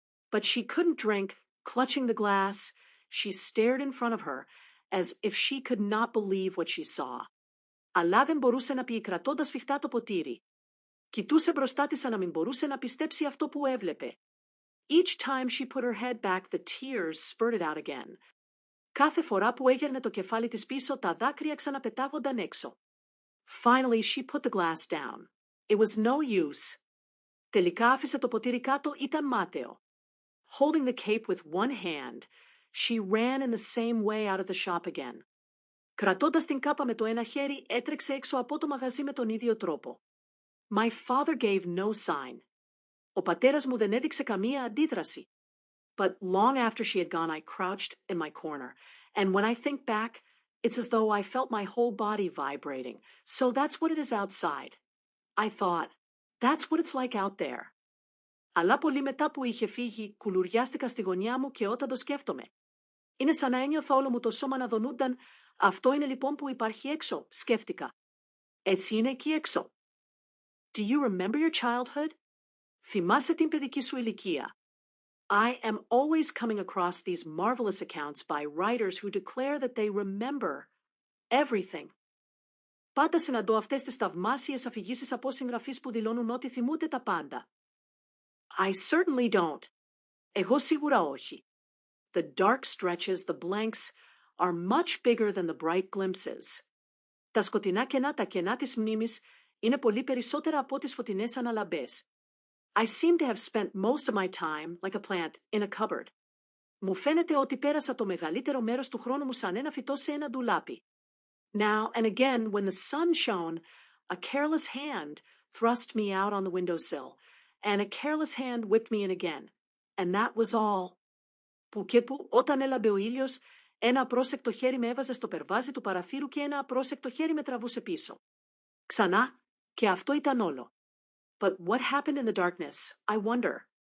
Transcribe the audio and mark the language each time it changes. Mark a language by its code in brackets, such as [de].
[en] But she couldn't drink, clutching the glass. She stared in front of her, as if she could not believe what she saw. [el] Αλλά δεν μπορούσε να πιει κρατώντας σφιχτά το ποτήρι. Κοιτούσε μπροστά της σαν να μην μπορούσε να πιστέψει αυτό που έβλεπε. [en] Each time she put her head back, the tears spurted out again. [el] Κάθε φορά που έγερνε το κεφάλι της πίσω, τα δάκρυα ξαναπετάγονταν έξω. [en] Finally, she put the glass down. It was no use. [el] Τελικά άφησε το ποτήρι κάτω, ήταν μάταιο. [en] Holding the cape with one hand, she ran in the same way out of the shop again. [el] Κρατώντας την κάπα με το ένα χέρι, έτρεξε έξω από το μαγαζί με τον ίδιο τρόπο. [en] My father gave no sign. [el] Ο πατέρας μου δεν έδειξε καμία αντίδραση. [en] But long after she had gone, I crouched in my corner. And when I think back, it's as though I felt my whole body vibrating. So that's what it is outside. I thought, that's what it's like out there. [el] Αλλά πολύ μετά που είχε φύγει, κουλουριάστηκα στη γωνιά μου και όταν το σκέφτομαι. Είναι σαν να ένιωθα όλο μου το σώμα να δονούνταν. Αυτό είναι λοιπόν που υπάρχει έξω, σκέφτηκα. Έτσι είναι εκεί έξω. [en] Do you remember your childhood? [el] Θυμάσαι την παιδική σου ηλικία. [en] I am always coming across these marvelous accounts by writers who declare that they remember everything. [el] Πάντα συναντώ αυτές τις θαυμάσιες αφηγήσεις από συγγραφείς που δηλώνουν ότι θυμούνται τα πάντα. [en] I certainly don't. [el] Εγώ σίγουρα όχι. [en] The dark stretches, the blanks, are much bigger than the bright glimpses. [el] Τα σκοτεινά κενά, τα κενά της μνήμης, είναι πολύ περισσότερα από τις φωτεινές αναλαμπές. [en] I seem to have spent most of my time, like a plant, in a cupboard. [el] Μου φαίνεται ότι πέρασα το μεγαλύτερο μέρος του χρόνου μου σαν ένα φυτό σε ένα ντουλάπι. [en] Now and again, when the sun shone, a careless hand thrust me out on the windowsill, and a careless hand whipped me in again. And that was all. [el] Που και που, όταν έλαμπε ο ήλιος, ένα απρόσεκτο χέρι με έβαζε στο περβάζι του παραθύρου και ένα απρόσεκτο χέρι με τραβούσε πίσω. Ξανά, και αυτό ήταν όλο. [en] But what happened in the darkness, I wonder.